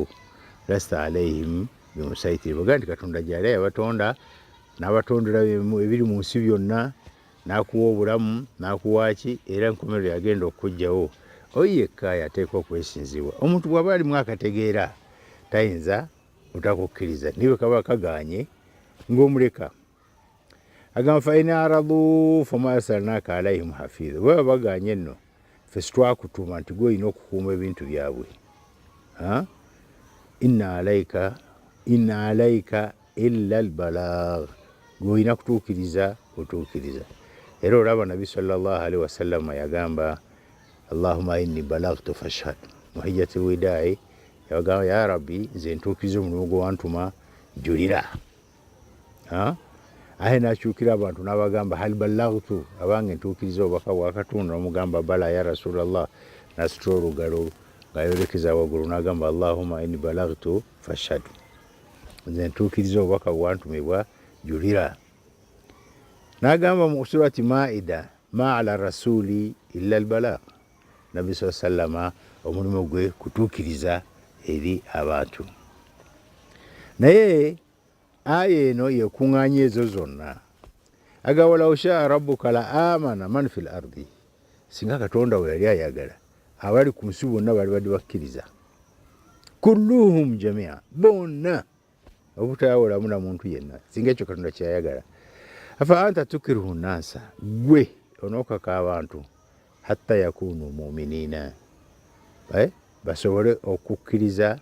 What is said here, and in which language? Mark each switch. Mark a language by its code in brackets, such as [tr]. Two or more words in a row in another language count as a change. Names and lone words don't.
[ar] لست عليهم بمصيطر, [lg] bagaa nti Katonda gy'ali yabatonda n'abatondera ebiri mu nsi byonna, n'akuwa obulamu n'akuwa ki, era enkomerero yagenda okujjawo. Oyo yekka yateekwa okwesinzibwa. Omuntu bw'aba alimu akategeera tayinza butakukkiriza, niwe kaba kaganye ng'omuleka. Agamba [ar] فإن أعرضوا فما أرسلناك عليهم حفيظا, [lg] bwe baba baganye nno ffe sitwakutuma nti gwe olina okukuuma ebintu byabwe. [ar] إن عليك إلا البلاغ, [lg] gwe olina kutuukiriza otuukiriza. Era olaba Nabi [ar] صلى الله عليه وسلم [lg] yagamba [ar] اللهم إني بلغت فاشهد, [lg] mu [ar] حجة الوداع [lg] yagamba [ar] يا رب [lg] nze ntuukiriza omulimu gwe wantuma, julira. Aye n'akyukira abantu n'abagamba [ar] هل بلغت, [lg] abange ntuukiriza obubaka bwa Katonda, n'omugamba [ar] بلى يا رسول الله, [lg] n'asitula olugalo ng'ayolekeza waggulu n'agamba [ar] اللهم إني بلغت فاشهد, [lg] nze ntuukiriza obubaka bwe wantumibwa, julira. N'agamba mu surati Maida [ar] ما على الرسول إلا البلاغ, [lg] Nabi [ar] صلى الله عليه وسلم [lg] omulimu gwe kutuukiriza eri abantu. Naye aya eno yekuŋŋaanya ezo zonna. [ar] Aga ولو شاء ربك لآمن من في الأرض, [lg] singa Katonda we yali ayagala abali ku nsi bonna bali badde bakkiriza, [ar] كلهم جميعا, [lg] bonna obutayawulamu na muntu yenna, singa ekyo Katonda kyayagala. [ar] أفأنت تكره الناس, [lg] gwe onookaka abantu [ar] حتى يكونوا مؤمنين, [lg] basobole okukkiriza.